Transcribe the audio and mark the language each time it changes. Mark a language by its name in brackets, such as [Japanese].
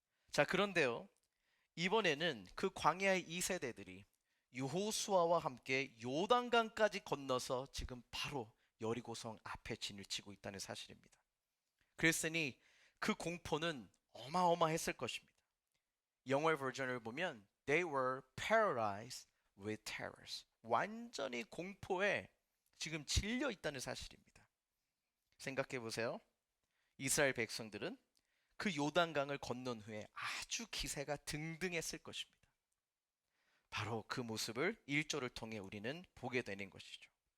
[Korean] 자, 그런데요. 이번에는 그 광야의 2세대들이 여호수아와 함께 요단강까지 건너서 지금 바로 여리고성 앞에 진을 치고 있다는 사실입니다. 그랬으니 그 공포는 어마어마했을 것입니다. 영어의 버전을 보면 [English] They were paralyzed with terrors. [Korean] 완전히 공포에 지금 질려 있다는 사실입니다. 생각해 보세요. 이스라엘 백성들은 그 요단강을 건넌 후에 아주 기세가 등등했을 것입니다. 바로 그 모습을 1절을 통해 우리는 보게 되는 것이죠.